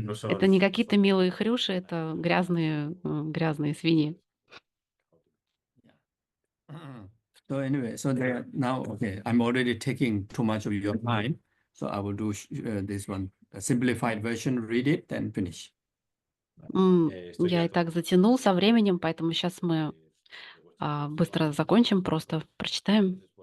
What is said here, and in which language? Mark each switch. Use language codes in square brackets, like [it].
[ru] Это не какие-то милые хрюши, это грязные свиньи. [en] So anyway, so there now, okay, I'm already taking too much of your time, so I will do this one, a simplified version, read it, then finish. [ru] Я и так затянул со временем, поэтому сейчас мы быстро закончим, просто прочитаем.